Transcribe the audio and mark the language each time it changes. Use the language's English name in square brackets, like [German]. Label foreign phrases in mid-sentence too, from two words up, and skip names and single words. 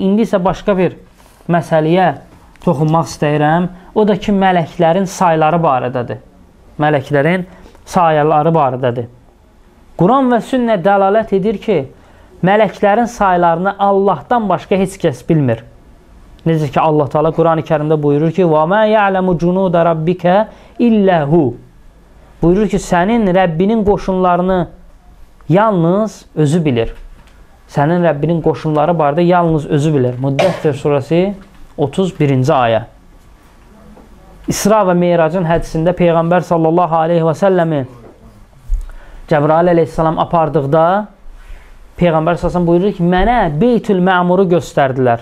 [Azerbaijani] İndi isə başqa bir məsələyə toxunmaq istəyirəm. O da ki, mələklərin sayları barədədir. Mələklərin sayları barədədir. Quran və sünnə dəlalət edir ki, mələklərin saylarını Allahdan başqa heç kəs bilmir. Necə ki, Allah Teala Quran-ı Kərimdə buyurur ki, [Arabic] وَمَا يَعْلَمُ جُنُودَ رَبِّكَ إِلَّا هُ. [Azerbaijani] Buyurur ki, sənin Rəbbinin qoşunlarını yalnız özü bilir. Sənin Rəbbinin qoşunları barədə yalnız özü bilir. Müddəssir surəsi 31-ci ayə. İsra və Meyracın hədisində Peyğəmbər [Arabic] صلى الله عليه وسلم [Azerbaijani] Cəbrail əleyhissalam apardıqda Peyğəmbər sallallahu buyurur ki, mənə Beytül Məmuru göstərdilər.